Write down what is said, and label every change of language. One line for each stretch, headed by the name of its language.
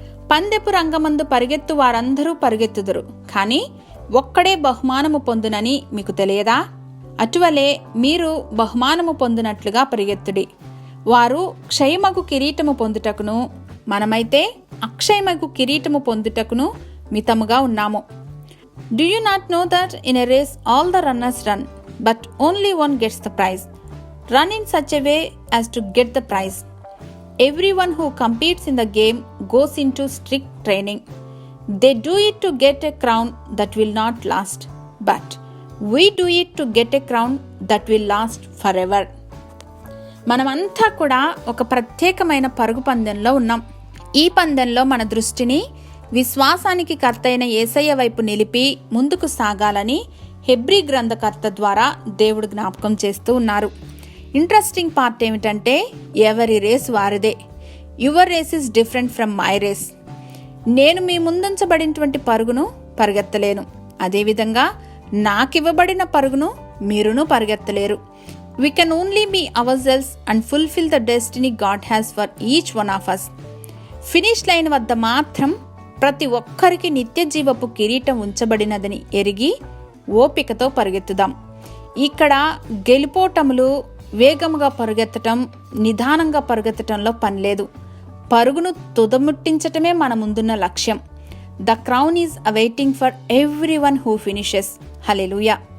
Telugu: పందెపు రంగమందు పరిగెత్తు వారందరూ పరిగెత్తుదురు, కానీ ఒక్కడే బహుమానము పొందునని మీకు తెలియదా? అటువలే మీరు బహుమానము పొందినట్లుగా పరిగెత్తుడి. వారు క్షయమగు కిరీటము పొందుటకును, మనమైతే అక్షయమగు కిరీటము పొందుటకును మితముగా ఉన్నాము.
English: Do you not know that in a race all the runners run, but only one gets the prize? Run in such a way as to get the prize. Everyone who competes in the game goes into strict training. They do it to get a crown that will not last, but we do it to get a crown that will last forever.
Telugu: మనమంతా కూడా ఒక ప్రత్యేకమైన పరుగు పందెంలో ఉన్నాం. ఈ పందెంలో మన దృష్టిని విశ్వాసానికి కర్తైన యేసయ్య వైపు నిలిపి ముందుకు సాగాలని హెబ్రీ గ్రంథకర్త ద్వారా దేవుడు జ్ఞాపకం చేస్తూ ఉన్నారు. ఇంట్రెస్టింగ్ పార్ట్ ఏమిటంటే, ఎవరి రేస్ వారిదే.
English: Your race is different from my race.
Telugu: నేను మీ ముందుంచబడినటువంటి పరుగును పరిగెత్తలేను, అదేవిధంగా నాకివ్వబడిన పరుగును మీరును పరిగెత్తలేరు.
English: We can only be ourselves and fulfill the destiny God has for each one of us.
Telugu: Finish line వద్ద మాత్రం ప్రతి ఒక్కరికి నిత్య జీవపు కిరీటం ఉంచబడినదని ఎరిగి ఓపికతో పరిగెత్తుదాం. ఇక్కడ గెలుపోటములు, వేగముగా పరుగెత్తటం, నిదానంగా పరుగెత్తటంలో పనిలేదు. పరుగును తుదముట్టించటమే మన ముందున్న లక్ష్యం.
English: The crown is awaiting for everyone who finishes.
Telugu: Hallelujah.